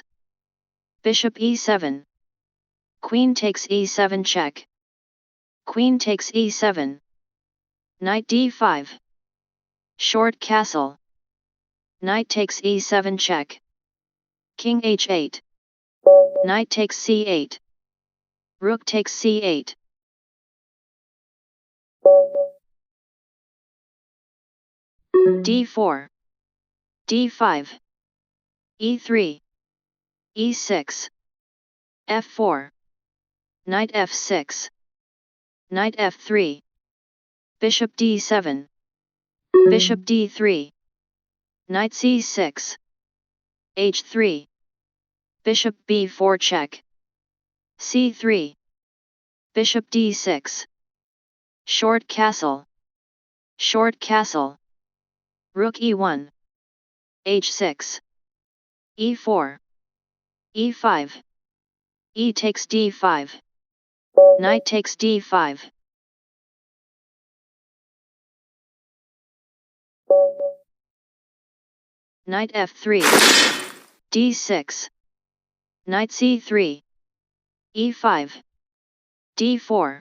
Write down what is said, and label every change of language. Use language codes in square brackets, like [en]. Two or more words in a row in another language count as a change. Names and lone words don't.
[en] Bishop e7. Queen takes e7 check. Queen takes e7. Knight d5. Short castle. Knight takes e7 check. King h8. Knight takes c8. Rook takes c8. d4. d5. e3. e6. f4. Knight f6. Knight f3. Bishop d7. Bishop d3. Knight c6. h3. Bishop b4 check. c3. Bishop d6. Short castle. Short castle. Rook e1. h6. e4. e5. E takes d5. Knight takes d5. Knight f3. d6. Knight c3. e5. d4.